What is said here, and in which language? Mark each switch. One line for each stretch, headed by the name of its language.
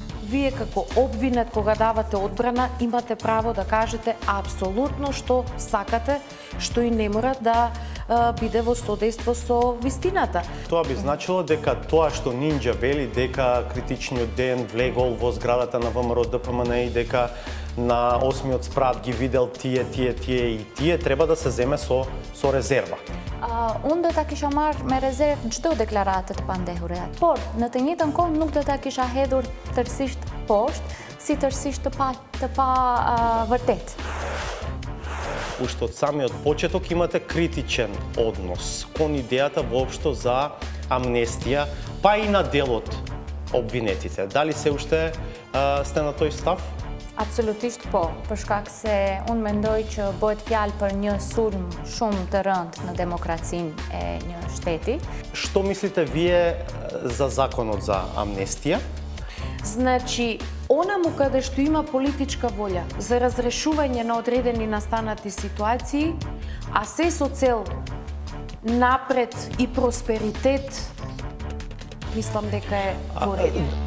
Macedonian: Вие како обвинет, кога давате одбрана, имате право да кажете апсолутно што сакате, што и не мора да биде во содейство со вистината. Тоа би значило дека тоа што Нинџа вели дека критичниот ден влегол во зградата на ВМРО ДПМН и дека на 8-миот спрат ги видел тие и тие треба да се земе со резерва.
Albanian: Unë do ta kisha marrë me rezervë çdo deklaratë të pandehura, por në të njëjtën kohë nuk do ta kisha hedhur tërësisht poshtë, si tërësisht të pa vërtet.
Macedonian: Уште од самиот почеток имате критичен однос кон идејата воопшто за амнестија, па и на делот обвинетите. Дали се уште сте на тој став?
Albanian: Absolutisht po, për shkak se unë mendoj që bëhet fjalë për një sulm shumë të rëndë në demokracinë e një shteti.
Macedonian: Што мислите вие за законот за амнестија? Значи, онаму каде што има политичка волја за разрешување на одредени настанати ситуации, а се со цел напред и просперитет, мислам дека е во ред.